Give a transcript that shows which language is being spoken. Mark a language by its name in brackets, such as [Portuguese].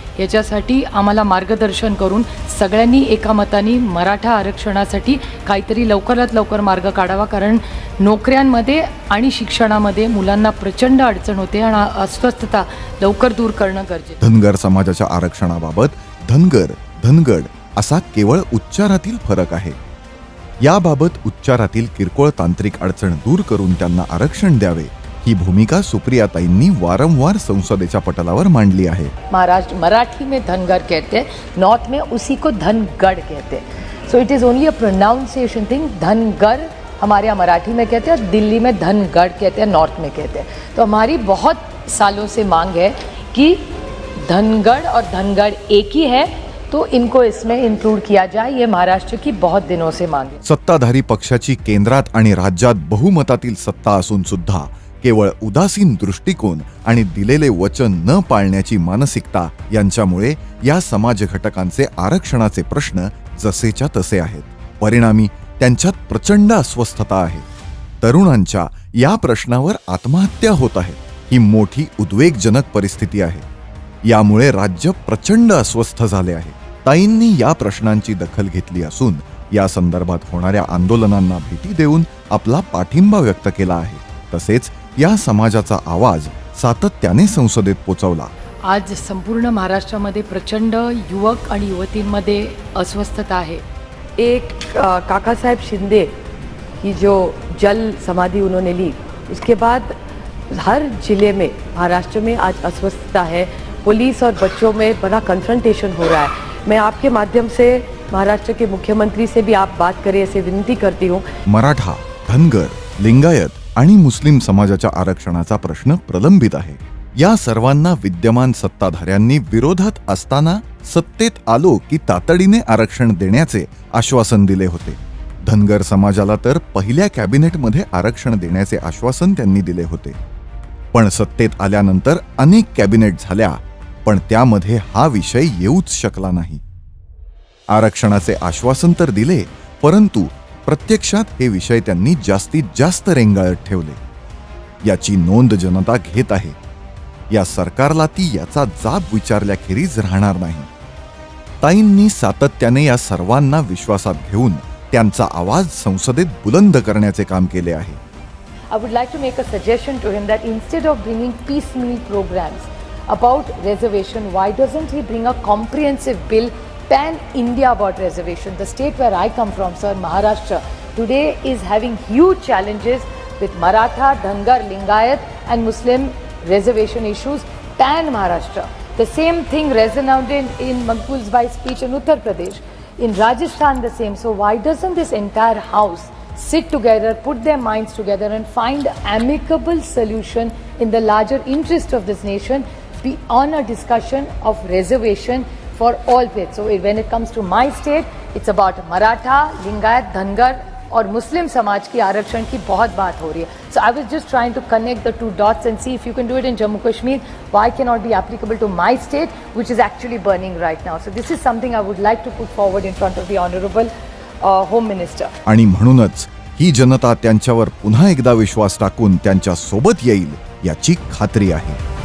[Marathi] याच्यासाठी आम्हाला मार्गदर्शन करून सगळ्यांनी एका मताने मराठा आरक्षणासाठी काहीतरी लवकरात लवकर मार्ग काढावा, कारण नोकऱ्यांमध्ये आणि शिक्षणामध्ये मुलांना प्रचंड अडचण होते आणि अस्वस्थता लवकर दूर करणं गरजेचं. धनगर समाजाच्या आरक्षणाबाबत धनगर धनगड असा केवळ उच्चारातील फरक आहे. याबाबत उच्चारातील किरकोळ तांत्रिक अडचण दूर करून त्यांना आरक्षण द्यावे ही भूमिका सुप्रियाताईंनी वारंवार संसदेच्या पटलावर मांडली आहे. [Hindi] महाराष्ट्र मराठी में धनगर कहते हैं, नॉर्थ में उसी को धनगढ़ कहते हैं. [English] So it is only a pronunciation thing. [Hindi] Dhangar हमारे यहाँ मराठी में कहते हैं और दिल्ली में धनगढ़ कहते हैं, नॉर्थ में कहते हैं. तो हमारी बहुत सालों से मांग है कि धनगढ़ और धनगढ़ एक ही है, तो इनको इसमें इंक्लूड किया जाए. ये महाराष्ट्र की बहुत दिनों से मांग है. [Marathi] सत्ताधारी पक्षाची केंद्रात आणि राज्यात बहुमतातील सत्ता असून सुद्धा केवळ उदासीन दृष्टिकोन आणि दिलेले वचन न पाळण्याची मानसिकता यांच्यामुळे या समाज घटकांचे आरक्षणाचे प्रश्न जसेच्या तसे आहेत. परिणामी त्यांच्यात प्रचंड अस्वस्थता आहे. तरुणांच्या या प्रश्नावर आत्महत्या होत आहेत. ही मोठी उद्वेगजनक परिस्थिती आहे. यामुळे राज्य प्रचंड अस्वस्थ झाले आहे. ताईंनी या प्रश्नांची दखल घेतली असून या संदर्भात होणाऱ्या आंदोलनांना भेटी देऊन आपला पाठिंबा व्यक्त केला आहे. तसेच या समाजाचा आवाज सातत्याने संसदेत पोचवला. आज संपूर्ण महाराष्ट्रामध्ये प्रचंड युवक आणि युवतींमध्ये अस्वस्थता आहे. [Hindi] एक काका साहब शिंदे की जो जल समाधि उन्होंने ली, उसके बाद हर जिले में महाराष्ट्र में आज अस्वस्थता है. पुलिस और बच्चों में बड़ा कन्फ्रंटेशन हो रहा है. मैं आपके माध्यम से महाराष्ट्र के मुख्यमंत्री से भी आप बात करें ऐसे विनती करती हूँ. [Marathi] मराठा, धनगर, लिंगायत आणि मुस्लिम समाजाच्या आरक्षणाचा प्रश्न प्रलंबित आहे. या सर्वांना विद्यमान सत्ताधाऱ्यांनी विरोधात असताना सत्तेत आलो की तातडीने आरक्षण देण्याचे आश्वासन दिले होते. धनगर समाजाला तर पहिल्या कॅबिनेटमध्ये आरक्षण देण्याचे आश्वासन त्यांनी दिले होते. पण सत्तेत आल्यानंतर अनेक कॅबिनेट झाल्या, पण त्यामध्ये हा विषय येऊच शकला नाही. आरक्षणाचे आश्वासन तर दिले, परंतु प्रत्यक्षात हे विषय त्यांनी जास्तीत जास्त रेंगाळत ठेवले. याची नोंद जनता घेत आहे. या सरकारला ती याचा जाब विचारल्याखेरीज राहणार नाही. ताईंनी सातत्याने या सर्वांना विश्वासात घेऊन त्यांचा आवाज संसदेत बुलंद करण्याचे काम केले आहे. [English] I would like to make a suggestion to him that instead of bringing piecemeal programs about reservation, why doesn't he bring a comprehensive bill pan-India about reservation? The state where I come from, sir, Maharashtra, today is having huge challenges with Maratha, Dhangar, Lingayat and Muslim reservation issues pan-Maharashtra. The same thing resonated in Maqbul's Bhai's speech in Uttar Pradesh. In Rajasthan the same. So why doesn't this entire house sit together, put their minds together and find amicable solution in the larger interest of this nation on a discussion of reservation for all faiths. So when it comes to my state, it's about Maratha, Lingayat, Dhangar [Hindi] और मुस्लिम समाज की आरक्षण की बहुत बात हो रही है. [English] So I was just trying to connect the two dots and see if you can do it in Jammu Kashmir. Why cannot be applicable to my state, which is actually burning right now? So this is something I would like to put forward in front of the Honorable Home Minister. [Marathi] आणि म्हणूनच ही जनता त्यांच्यावर पुन्हा एकदा विश्वास टाकून त्यांच्या सोबत येईल याची खात्री आहे.